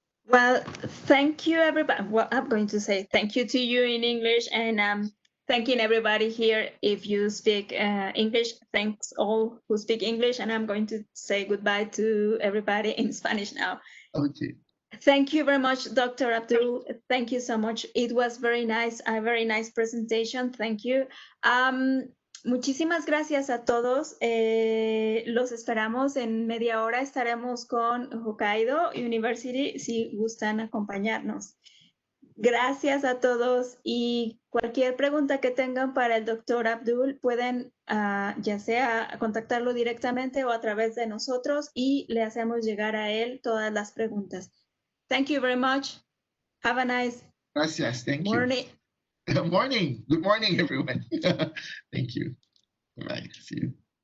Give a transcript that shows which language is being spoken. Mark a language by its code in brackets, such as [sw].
[en] Well, thank you, everybody. Well, I'm going to say thank you to you in English, and thanking everybody here. If you speak English, thanks all who speak English, and I'm going to say goodbye to everybody in Spanish now. Okay. Thank you very much, Dr. Abdul. Thank you so much. It was very nice, a very nice presentation. Thank you. [es] Muchísimas gracias a todos. Los esperamos en media hora. Estaremos con Hokkaido University si gustan acompañarnos. Gracias a todos y cualquier pregunta que tengan para el doctor Abdul pueden ya sea contactarlo directamente o a través de nosotros y le hacemos llegar a él todas las preguntas. [en] Thank you very much. Have a nice [es] Gracias. [en] Thank morning. you. Morning. Good morning, everyone. Thank you. Bye. See you.